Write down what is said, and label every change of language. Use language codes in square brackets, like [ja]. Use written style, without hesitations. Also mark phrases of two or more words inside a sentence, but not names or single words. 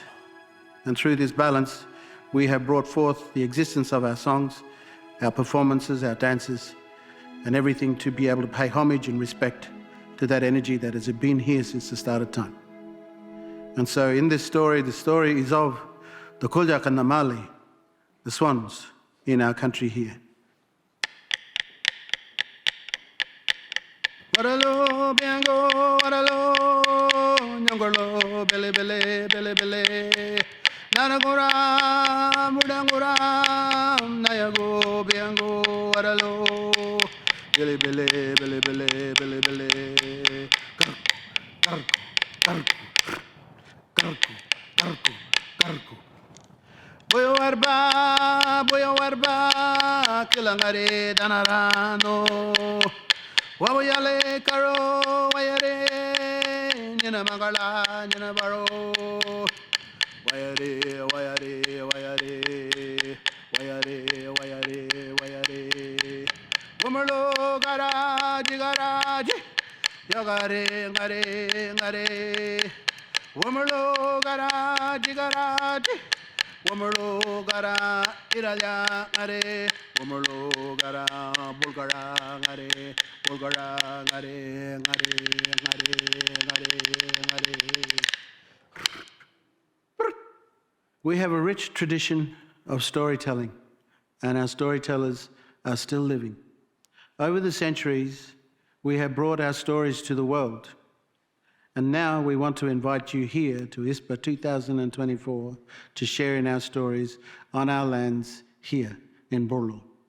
[en] And through this balance, we have brought forth the existence of our songs, our performances, our dances, and everything to be able to pay homage and respect to that energy that has been here since the start of time. And so in this story, the story is of the Kuljak and the Mullaley, the swans in our country here. Waralo, biango, waralo, nyongolo, bele, bele, bele, bele. Naragora, mudangora, nayago, biango, waralo. Bele, bele, bele, bele, bele, bele. Karku, karku, karku, karku, karku. Boyo warba, kilangare danarano. Wawayale karo, wayare, nina magala, nina baro. Wayare, wayare, wayare, wayare, wayare, wayare. Wumalo garaji, garaji, yagare, ngare, ngare. Wumalo garaji, garaji. Wumalo gara iraya ngare, wumalo gara bulgara ngare, bulgara ngare, ngare, ngare, ngare, ngare. We have a rich tradition of storytelling, and our storytellers are still living. Over the centuries, we have brought our stories to the world. And now we want to invite you here to ISPA 2024 to share in our stories on our lands here in Burlo.